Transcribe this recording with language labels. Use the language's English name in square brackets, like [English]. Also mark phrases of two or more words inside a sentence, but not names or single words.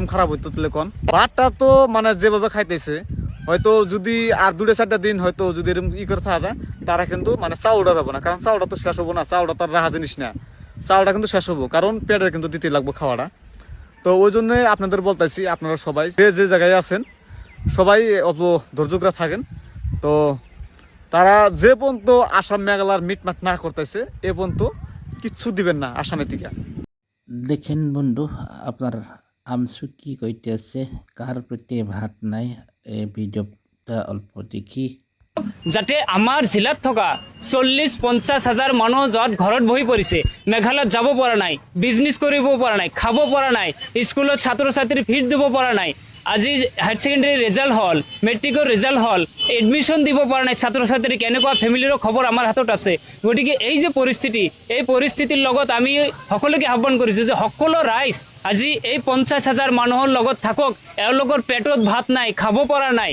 [Bangla] খারাপ হইতো তাহলে কোন ভাতটা তো মানে যেভাবে খাইতেছে হয়তো যদি আর 2-4 দিন হয়তো যদি এরকম করে থাকা যায় তারা কিন্তু মানে চাউলটা পাবো না কারণ চাউলটা তো শেষ হবো না চাউলটা তার রাহা জিনিস না চাউলটা কিন্তু শেষ হবো কারণ পেটের কিন্তু দিতে লাগবো খাওয়াটা তো ওই জন্য আপনাদের বলতেছি আপনারা সবাই যে জায়গায় আছেন সবাই অল্প ধৈর্য থাকেন তো তারা যে পর্যন্ত আসাম মেঘালয়ের মিটমাট না করতেছে এ পর্যন্ত কিচ্ছু দিবেন না আসামের দিকে দেখেন বন্ধু আপনার আমসু কি কইতে আছে কার প্রতি ভাত নাই এই ভিডিওটা অল্প দেখি [Assamese] যাতে আমাৰ জিলাত থকা 40-50 হাজাৰ মানুহ য'ত ঘৰত বহি পৰিছে মেঘালয়ত যাব পৰা নাই বিজনেছ কৰিব পৰা নাই খাব পৰা নাই স্কুলত ছাত্ৰ ছাত্ৰী ফিজ দিব পৰা নাই আজি হায়াৰ ছেকেণ্ডাৰী ৰিজাল্ট হ'ল মেট্ৰিকৰ ৰিজাল্ট হ'ল এডমিশ্যন দিব পৰা নাই ছাত্ৰ ছাত্ৰীক এনেকুৱা ফেমিলিৰ খবৰ আমাৰ হাতত আছে গতিকে এই যে পৰিস্থিতি এই পৰিস্থিতিৰ লগত আমি সকলোকে আহ্বান কৰিছোঁ যে সকলো ৰাইজ আজি এই 50,000 মানুহৰ লগত থাকক এওঁলোকৰ পেটত ভাত নাই খাব পৰা নাই